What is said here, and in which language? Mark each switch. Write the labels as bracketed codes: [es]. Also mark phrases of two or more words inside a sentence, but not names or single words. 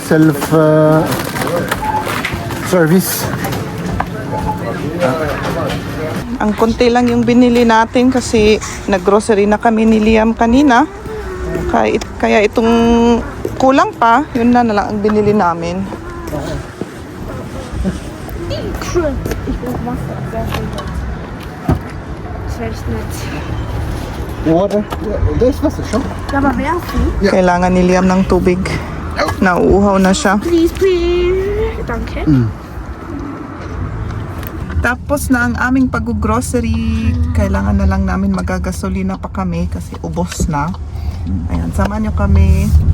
[en] Self service. [tl] Ang konti lang yung binili natin kasi naggrocery na kami ni Liam kanina. Kaya itong kulang pa, yun na lang ang binili namin. [de] Ich brauch Wasser. Selbst nicht. [en] Water? There's [de] Wasser schon. Ja, aber werfen? Ja. [tl] Kailangan ni Liam ng tubig. Nauuhaw na siya. [en] Please, please. Danke. [tl] Tapos na ang aming pag-grocery. Kailangan na lang namin magagasolina pa kami kasi ubos na. Ayan, samahan nyo kami.